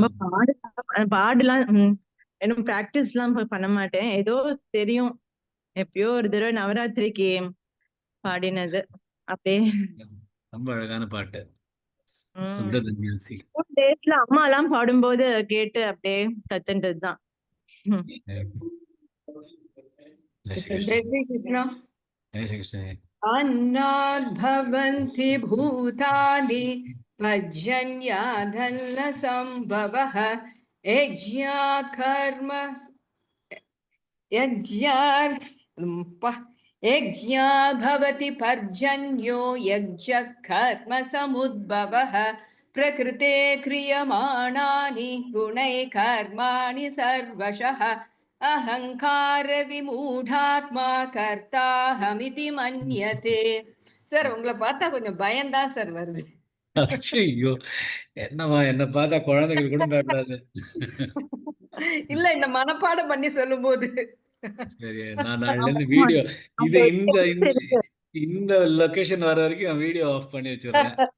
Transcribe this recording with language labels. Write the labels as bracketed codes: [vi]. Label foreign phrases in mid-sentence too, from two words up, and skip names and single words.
[ta] ரொம்ப பாடுலாம் இன்னும் பிராக்டிஸ் எல்லாம் பண்ண மாட்டேன். ஏதோ தெரியும், எப்பயோ ஒரு தடவை நவராத்திரிக்கு பாடினது அப்படியே. ரொம்ப அழகான பாட்டு. [en] school days [ta] அம்மா எல்லாம் பாடும்போது கேட்டு அப்படியே கத்துன்றதுதான். [sa] अन्नाद्भवन्ति भूतानि पर्जन्याधल्लसम्भवः यज्ञात् कर्म यज्ञात् भवति पर्जन्यो यज्ञः कर्म समुद्भवः प्रकृते क्रियमाणानि गुणैः कर्माणि सर्वशः अहंकार विमूढ़ात्मा कर्ताहमिति मन्यते. [ta] சார் உங்களை பார்த்தா கொஞ்சம் பயம்தான் சார் வருது. ஐயோ, என்னவா என்ன பார்த்தா குழந்தைகள் கூட பயப்படாது. இல்ல இந்த மனப்பாடம் பண்ணி சொல்லும் போது. சரி, நான் நாளைல இருந்து வீடியோ இது இந்த லொகேஷன் வர வரைக்கும் [en] video off [ta] பண்ணி வச்சிடுறேன்.